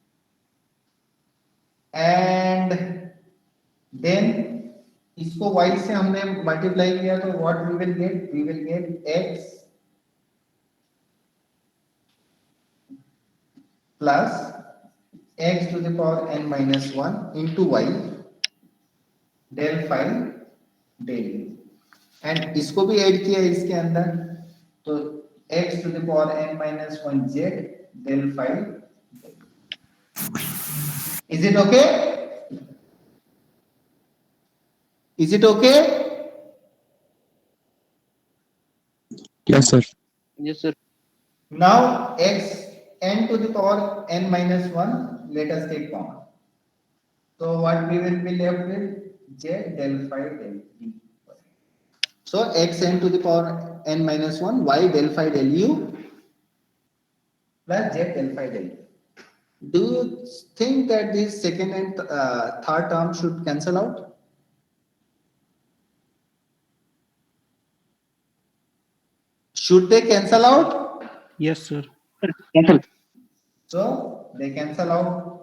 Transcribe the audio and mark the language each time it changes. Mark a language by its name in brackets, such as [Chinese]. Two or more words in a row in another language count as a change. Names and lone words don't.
[English] And then [Hindi] इसको y से हमने मल्टीप्लाई किया तो [English] what we will get x plus x to the power n minus 1 into y del phi del u, [Hindi] एंड इसको भी ऐड किया इसके अंदर तो [English] x to the power n minus 1 z del phi del u. Is it okay? Is it okay? Yes, sir. Yes, sir. Now x n to the power n minus 1, let us take common. So what we will be left with? Z del phi del u. So x n to the power n minus 1, y del phi del u plus z del phi del u. Do you think that this second and third term should cancel out? Should they cancel out? Yes, sir. So they cancel out.